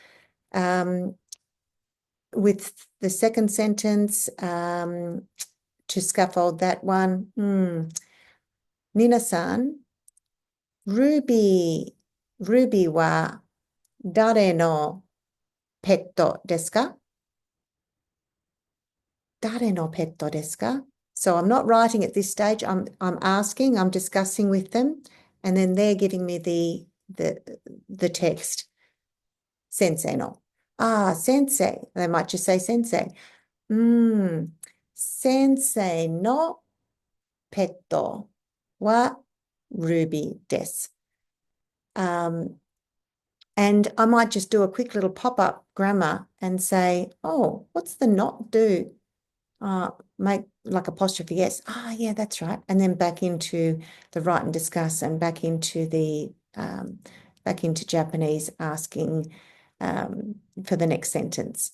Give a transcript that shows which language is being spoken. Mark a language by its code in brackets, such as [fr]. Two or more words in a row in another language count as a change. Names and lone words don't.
[en] With the second sentence, to scaffold that one, Nina-san, Ruby [ja] は誰のペットですか? 誰のペットですか? [en] So I'm not writing at this stage. I'm asking, I'm discussing with them, and then they're giving me the text. [ja] 先生の。先生. [en] They might just say sensei. [ja] 先生のペットはRubyです. [en] And I might just do a quick little pop-up grammar and say, what's the not do? Make like apostrophe S. Yeah, that's right. And then back into the write and discuss, and back into the back into Japanese, asking for the next sentence.